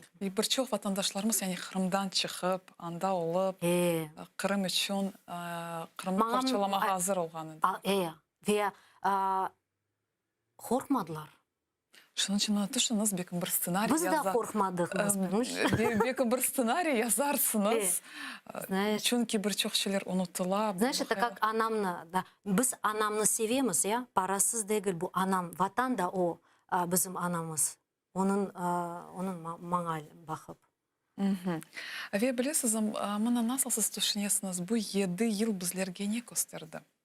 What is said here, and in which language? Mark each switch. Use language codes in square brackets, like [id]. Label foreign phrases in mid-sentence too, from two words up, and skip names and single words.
[crh] Birçok vatandaşlarımız yani Kırım'dan çıkıp, anda olup, Kırım için Kırım'ı parçalamağa hazır olğanı. Ve korkmadılar. Şunun için düşünüz, belki bir ssenariy Biz de korkmadık. Belki bir ssenariy yazarsınız. Çünkü birçok şeyler unuttular. [ru] Знаешь, это как [crh] anamla. Biz anamını sevemiz ya. Parasız değil bu anam. Vatan da o bizim anamız. Onun bana bakıp. Ve bilesiniz, bana nasıl siz düşünüyorsunuz? Bu 7 yıl bizlerge ne gösterdi?